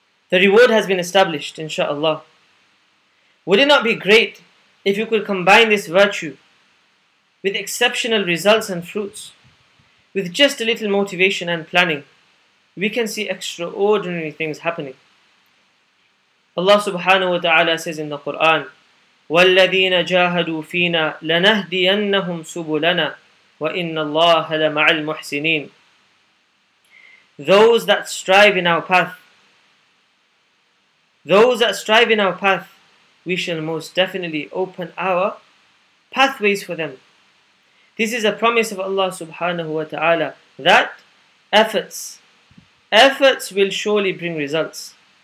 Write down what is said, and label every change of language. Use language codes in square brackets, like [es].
[en] The reward has been established, inshaAllah. Would it not be great if you could combine this virtue with exceptional results and fruits? With just a little motivation and planning, we can see extraordinary things happening. Allah subhanahu wa ta'ala says in the Quran, [ar] وَالَّذِينَ جَاهَدُوا فِينَا لَنَهْدِيَنَّهُمْ سُبُلَنَا وَإِنَّ اللَّهَ لَمَعَ الْمُحْسِنِينَ. [en] Those that strive in our path, we shall most definitely open our pathways for them. This is a promise of Allah subhanahu wa ta'ala that efforts will surely bring results.